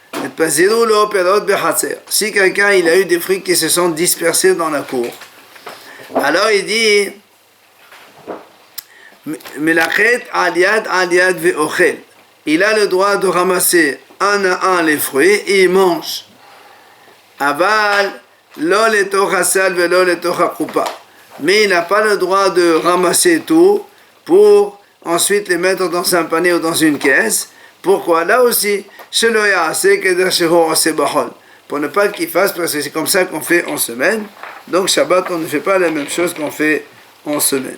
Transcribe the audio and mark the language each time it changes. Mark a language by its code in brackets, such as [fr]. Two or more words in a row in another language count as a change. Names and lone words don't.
[fr] Si quelqu'un il a eu des fruits qui se sont dispersés dans la cour, alors il dit il a le droit de ramasser un à un les fruits et il mange. [he] אבל לא לתוך הסל ולא לתוך הקופה. [fr] Mais il n'a pas le droit de ramasser tout pour ensuite les mettre dans un panier ou dans une caisse. Pourquoi? Là aussi, pour ne pas qu'il fasse, parce que c'est comme ça qu'on fait en semaine. Donc Shabbat, on ne fait pas la même chose qu'on fait en semaine.